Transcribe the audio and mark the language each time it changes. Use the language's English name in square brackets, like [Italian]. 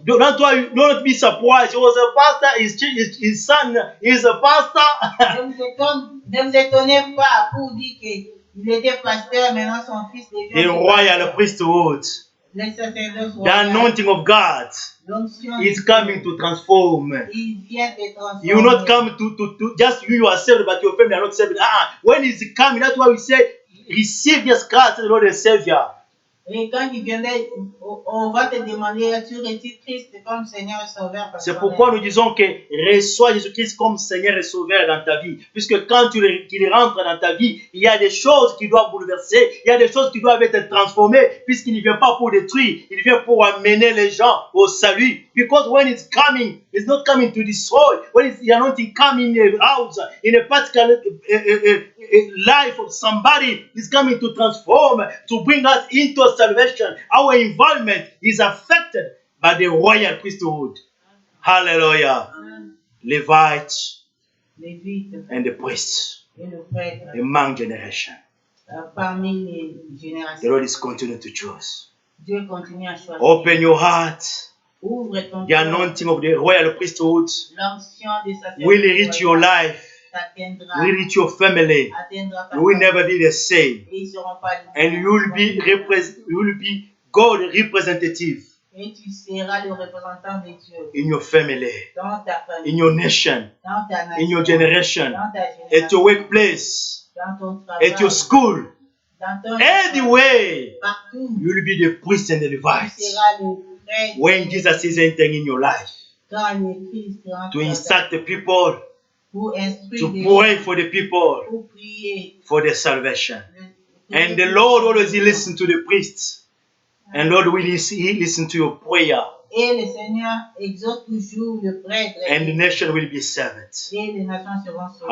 [English] Don't be surprised. He was a pastor. His son is a pastor. [French] Ne vous étonnez pas pour dire qu'il était pasteur, maintenant son fils devient [English] The royal priesthood. The anointing of God is coming to transform. You will not come to just you yourself, but your family are not saved. When he's coming, that's why we say, receive Jesus Christ as the Lord and Savior. [French] Et quand il viendrait, on va te demander, tu retires Christ comme Seigneur et Sauveur. C'est pourquoi nous disons que reçois Jésus-Christ comme Seigneur et Sauveur dans ta vie. Puisque quand qu'il rentre dans ta vie, il y a des choses qui doivent bouleverser, il y a des choses qui doivent être transformées, puisqu'il ne vient pas pour détruire, il vient pour amener les gens au salut. [English] Because when it's coming, it's not coming to destroy. When it's the anointing coming in a house, in a particular life of somebody, is coming to transform, to bring us into salvation. Our environment is affected by the royal priesthood. Hallelujah. Levites and the priests among generations. [French] Parmi les générations. [English] The Lord is continuing to choose. [French] Dieu continue à choisir. [English] Open your heart. [French] Ouvre ton [English] The anointing of the royal priesthood [French] cœur. [English] Will reach your life. Will reach your family. You will never be the same. And you will be God representative. [French] Et tu seras le représentant de Dieu. [English] In your family. [French] Dans ta famille. [English] In your nation. [French] Dans ta nation. [English] In your generation. [French] Dans ta génération. [English] At your workplace. [French] Dans ton travail. [English] At your school. [French] Dans ton [English] anyway. [French] Partout. [English] You will be the priest and the Levites. [French] Tu seras le prêtre. [English] When Jesus is entering in your life. [French] Quand le Christ rentre [English] to instruct the people. To pray pray for the people. For their salvation. And the Lord always listens to the priests. And Lord will listen to your prayer. [French] Et le Seigneur exauce toujours le prêtre. [English] And the nation will be saved. [French] Et les nations seront sauvées.